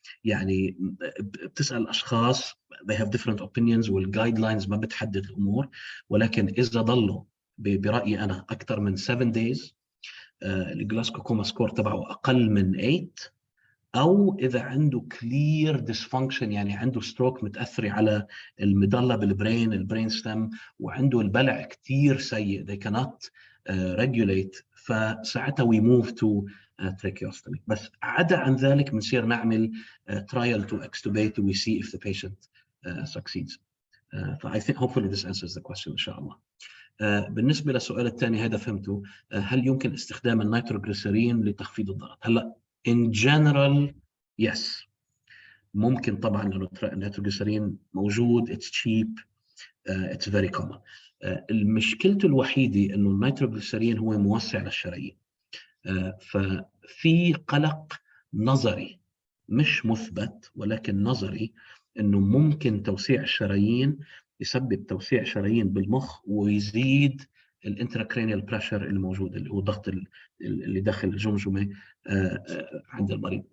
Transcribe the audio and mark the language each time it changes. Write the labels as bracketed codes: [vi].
[ar] يعني بتسال اشخاص [en] they have different opinions [ar] والجايد لاينز ما بتحدد الامور، ولكن اذا ضلوا برايي انا اكثر من 7 days الجلاسكو كوما سكور تبعه اقل من 8، او اذا عنده كلير ديسفانكشن يعني عنده ستروك متاثر على المضله بالبرين، البرين ستم، وعنده البلع كثير سيء [en] they cannot regulate، [ar] فساعتها [en] we move to tracheostomy. [ar] بس عدا عن ذلك بنصير نعمل [en] trial to extubate we see if the patient succeeds. I think hopefully this answers the question [ar] إن شاء الله. بالنسبة للسؤال الثاني هذا فهمته، هل يمكن استخدام النيتروجليسرين لتخفيض الضغط؟ هلا [en] in general yes، [ar] ممكن طبعا، لأنه النيتروجليسرين موجود، [en] it's cheap، it's very common. [ar] المشكلته الوحيدة إنه النيتروجليسرين هو موسع للشرايين، ففي قلق نظري مش مثبت ولكن نظري إنه ممكن توسيع الشرايين يسبب توسيع شرايين بالمخ ويزيد الانتراكرينيال بريشر الموجود اللي هو الضغط اللي داخل الجمجمه عند المريض.